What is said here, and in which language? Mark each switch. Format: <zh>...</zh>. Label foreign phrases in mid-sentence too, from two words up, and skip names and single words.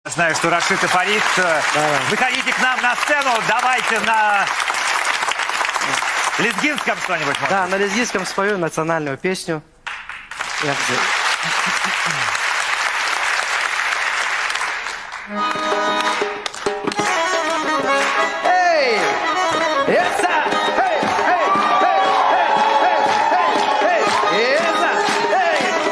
<ru>Знаю, что Рашид и Фарид. Выходите к нам на сцену. Давайте на лезгинском что-нибудь. Да, на лезгинском спою национальную песню. Эй! Эца! Эй! Эй! Эй! Эй! Эй! Эца! Эй!</ru>